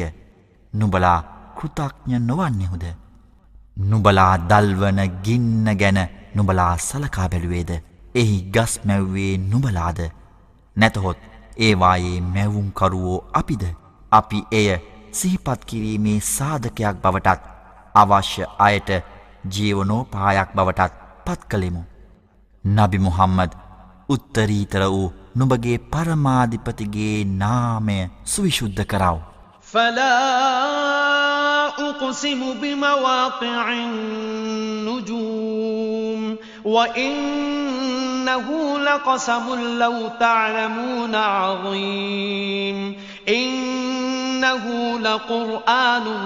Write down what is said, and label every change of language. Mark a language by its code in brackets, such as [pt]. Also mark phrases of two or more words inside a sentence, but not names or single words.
[si] නුඹලා කෘතඥ නොවන්නෙහුද නුඹලා දල්වන ගින්න ගැන නුඹලා සලකා බැලුවේද එහි ගස් මැව්වේ නුඹලාද නැතහොත් ඒවායේ මැවුම්කරුවෝ අපිද අපි එය සිහිපත් කිරීමේ සාධකයක් බවටත් අවශ්‍ය අයට ජීවනෝපායක් බවටත් පත් කළෙමු නබි මුහම්මද් උත්තරීතර වූ නුඹගේ පරමාධිපතිගේ නාමය සුවිශුද්ධ කරව [ar] فلا أقسم بمواقع النجوم وإنه لقسم لو تعلمون عظيم إنه لقرآن